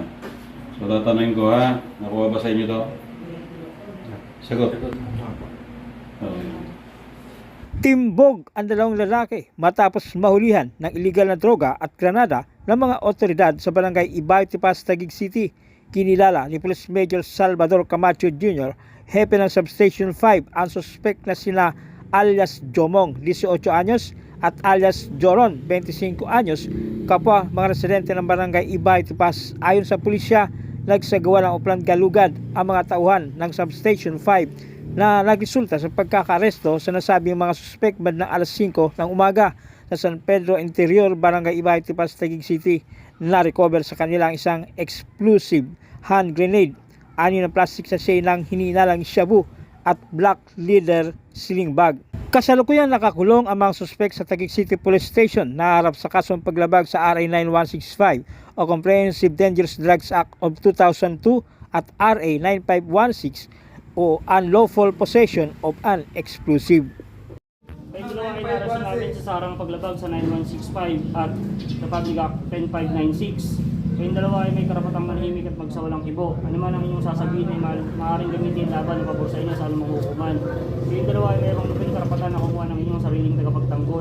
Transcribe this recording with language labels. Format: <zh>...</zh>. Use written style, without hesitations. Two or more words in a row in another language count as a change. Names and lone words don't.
<tl>So tatanungin ko, ha? Nakuha ba sa inyo to? Sagot. Okay. Timbog ang dalawang lalaki matapos mahulihan ng iligal na droga at granada ng mga otoridad sa barangay Ibay, Tipas, Taguig City. Kinilala ni Police Major Salvador Camacho Jr., hepe ng Substation 5, ang suspect na sina alias Jomong, 18 anyos, at alias Joron, 25 anyos, kapwa mga residente ng barangay Ibay, Tipas. Ayon sa pulisya, nagsagawa ng upland galugad ang mga tauhan ng Substation 5 na nagresulta sa pagkakaresto sa nasabing mga suspect bandang alas 5 ng umaga sa San Pedro Interior, Barangay Ibay, Tipas, Taguig City. Na-recover sa kanilang isang</tl> <en>explosive hand grenade,</en> <tl>6 na</tl> <en>plastic sachet</en> <tl>ng hininalang shabu at</tl> <en>black leather sling bag.</en> <tl>Kasalukuyang nakakulong ang mga suspect sa Taguig City Police Station na harap sa kasong paglabag sa RA 9165 o Comprehensive Dangerous Drugs Act of 2002 at RA 9516 o Unlawful Possession of an Explosive. May dalawang inarasan namin sa sarang paglabag sa 9165 at Republic Act 10596. Kayong dalawa ay may karapatang manahimik at magsawalang kibo. Ano man ang inyong sasabihin ay maaaring gamitin laban o pabor sa inyo sa anumang hukuman. Kayong dalawa ay mayroong luping karapatan na kumuha ng inyong sariling tagapagtanggol.</tl>